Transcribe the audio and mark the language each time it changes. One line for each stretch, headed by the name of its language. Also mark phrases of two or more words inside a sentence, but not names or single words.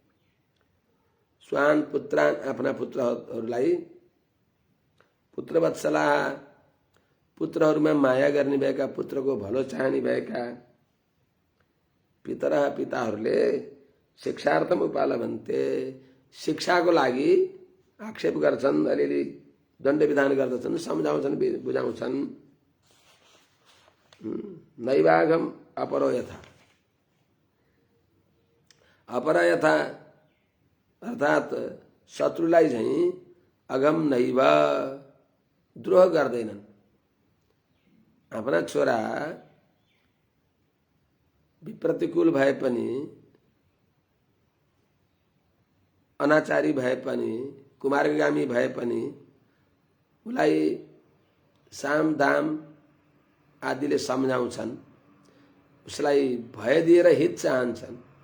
Sanskrit: स्वान पुत्रान,
Nepali: आफ्ना पुत्रहरूलाई, पुत्रवत्सला, पुत्रहरूमा माया गर्ने भएका, पुत्रको भलो चाहने भएका, पितर पिताहरूले
Sanskrit: शिक्षार्थम उपालभन्ते,
Nepali: शिक्षाको लागि आक्षेप गर्छन्, अलिअलि दण्ड विधान गर्दछन्, सम्झाउँछन्, बुझाउँछन्।
Sanskrit: नैवागम अपरो यथा, अपर यथा
Nepali: अर्थात् शत्रुलाई चाहिँ
Sanskrit: अगम नैव,
Nepali: द्रोह गर्दैनन्। आफ्ना छोरा विप्रतिकूल भए पनि, अनाचारी भए पनि, कुमार्गगामी भए पनि उसलाई साम दाम आदिले सम्झाउँछन्, उसलाई भय दिएर हित चाहन्छन्,